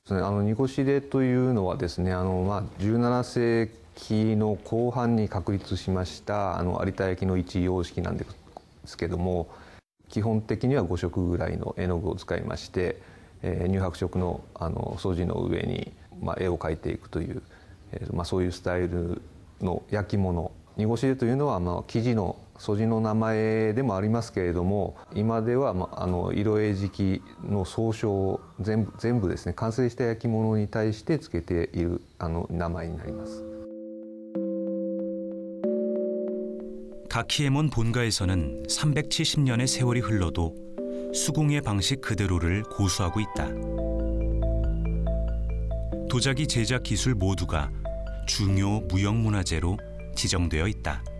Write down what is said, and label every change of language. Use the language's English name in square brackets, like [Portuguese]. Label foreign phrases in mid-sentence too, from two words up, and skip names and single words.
[Japanese] 濁し入れというのはですね17世紀の後半に確立しました有田焼の一様式なんですけども、基本的には5色ぐらいの絵の具を使いまして、乳白色の素地の上に絵を描いていくというそういうスタイルの焼き物。濁し出というのは生地の素地の名前でもありますけれども、今では色絵磁器の総称を全部ですね、完成した焼き物に対してつけている名前になります。 [Korean] 가키에몬 본가에서는 370년의 세월이 흘러도 수궁의 방식 그대로를 고수하고 있다. 도자기 제작 기술 모두가 중요 무형문화재로 지정되어 있다.